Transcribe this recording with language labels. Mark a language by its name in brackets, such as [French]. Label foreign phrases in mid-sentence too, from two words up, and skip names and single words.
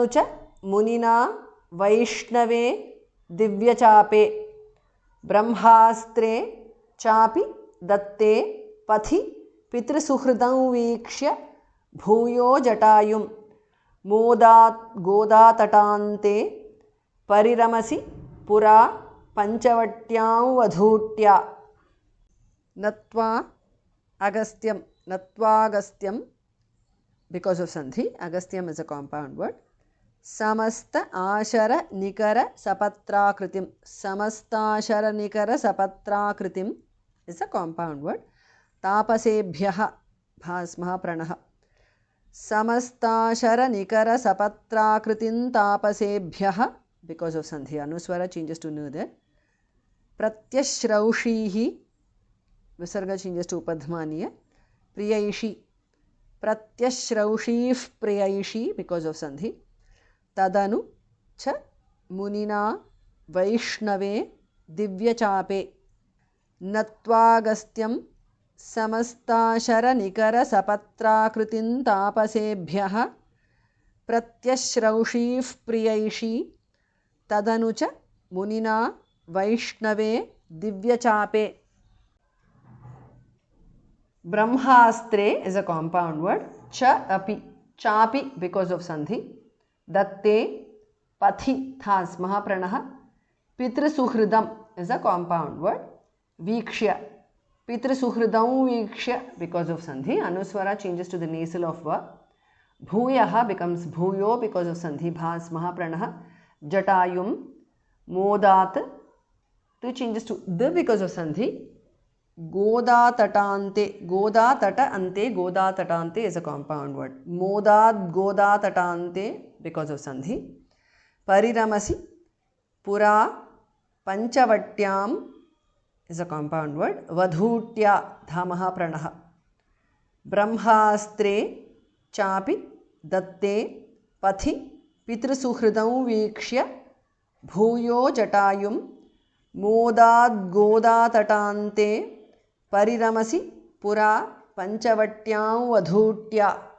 [Sanskrit] च मुनिना वैष्णवे दिव्यचापे ब्रह्मास्त्रे चापि दत्ते पथि पितृसुहृदं वीक्ष्य भूयो जटायुं मोदात् गोदातटान्ते परिरमसि पुरा पंचवट्यां वधूट्या नत्वा अगस्त्यं [English] because of sandhi [Sanskrit] agasthyam [English] is a compound word [Sanskrit] समस्त आशर निकर सपत्राकृतिं समस्ताशर निकर sapatrakritim [English] is a compound word [Sanskrit] तापसेभ्यः भस्मः प्राणः समस्ताशर निकर सपत्राकृतिं तापसेभ्यः [English] because of sandhi anuswara changes to nu there pratyashraushihi visarga changes to upadhmaniya [Sanskrit] प्रियैषी प्रत्यश्रौषीः priyaishi [English] because of sandhi [Sanskrit] तदनु च मुनिना वैष्णवे दिव्यचापे नत्वागस्त्यं समस्ताशर निकर सपत्राकृतिं तापसेभ्यः प्रत्यश्रौषीः प्रियैषी तदनु च मुनिना वैष्णवे दिव्यचापे [English] brahmastre is a compound word [Sanskrit] च अपि चापि [English] because of sandhi [Sanskrit] दत्ते पथि थस् महाप्राणः पितृसुहृदं [English] is a compound word [Sanskrit] वीक्ष्य पितृसुहृदं वीक्ष्य [English] because of sandhi anuswara changes to the nasal of va bhuyah becomes bhuyo because of sandhi [Sanskrit] भस् महाप्राणः जटायुं [English] modat to changes to the because of sandhi [Sanskrit] गोदातटान्ते गोदातट अन्ते [English] godatatante is a compound word [Sanskrit] मोदाद् गोदातटान्ते [English] because of sandhi [Sanskrit] परिरमसि पुरा पञ्चवट्यां [English] is a compound word [Sanskrit] वधूट्या ध महाप्राणः ब्रह्मास्त्रे चापि दत्ते पथि पितृसुहृदं वीक्ष्य भूयो जटायुं मोदाद् गोदातटान्ते परिरमसि पुरा पंचवट्यां वधूट्या